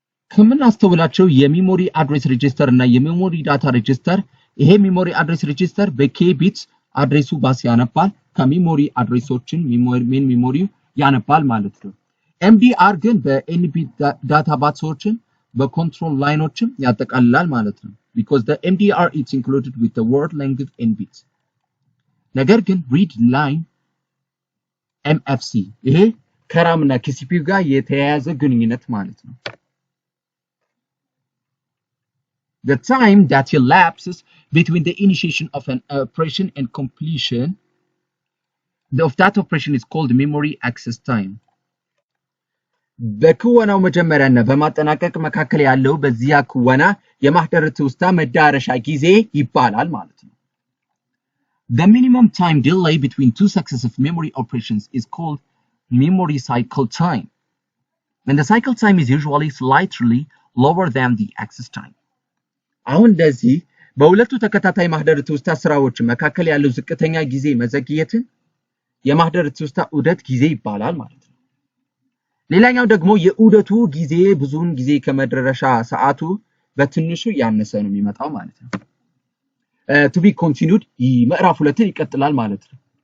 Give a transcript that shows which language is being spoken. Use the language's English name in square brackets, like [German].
[Amharic] ከምናስተውላቸው የሜሞሪ አድሬስ ሬጂስተር እና የሜሞሪ ዳታ ሬጂስተር ይሄ ሜሞሪ አድሬስ ሬጂስተር በኬ ቢትስ አድሬሱ ባስ ያነባል ከሜሞሪ አድሬሶችን ሜን ሜሞሪው ያነባል ማለት ነው። ኤምዲአር ግን በኤንቢ ዳታ ባትሶችን በኮንትሮል ላይኖችን ያጠቃልላል ማለት ነው። [English] because the MDR is included with the word length in bits. [Amharic] ነገር ግን [English] read line MFC [Amharic] ይሄ ከራም እና ከሲፒዩ ጋር የተያያዘ ግንኙነት ማለት ነው። [English] The time that elapses between the initiation of an operation and completion of that operation is called memory access time. [Amharic] በክወናው መጀመሪያና በማጠናቀቅ መካከል ያለው በዚያ ክወና የማህደር ትውስታ መዳረሻ ጊዜ ይባላል ማለት ነው። [English] The minimum time delay between two successive memory operations is called memory cycle time. And the cycle time is usually slightly lower than the access time. [Amharic] አሁን እንደዚህ በሁለቱ ተከታታይ ማህደር ትውስታ ስራዎች መካከል ያለው ዝቅተኛ ጊዜ መዘግየትን የማህደር ትውስታ ዑደት ጊዜ ይባላል ማለት ነው። ሌላኛው ደግሞ የዑደቱ ጊዜ ብዙውን ጊዜ ከመድረሻ ሰዓቱ በትንሹ ያነሰ ነው የሚመጣው ማለት ነው። [English] to be continued [Amharic] ምዕራፍ 2 ይቀጥላል ማለት ነው።